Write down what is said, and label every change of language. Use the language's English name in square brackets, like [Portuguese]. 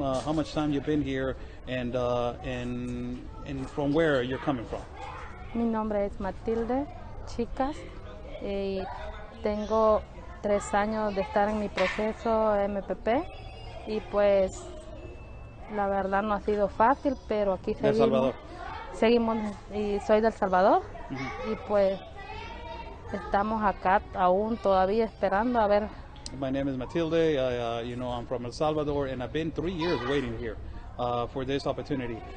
[English] How much time you've been here? And from where you're coming from? [Spanish] Mi nombre es Matilde, chicas. Y tengo 3 años de estar en mi proceso MPP y pues la verdad no ha sido fácil, pero aquí ¿De Salvador? Seguimos y soy del Salvador y pues estamos acá aún todavía esperando a ver. [English] My name is Matilde. I'm from El Salvador, and I've been 3 years waiting here for this opportunity.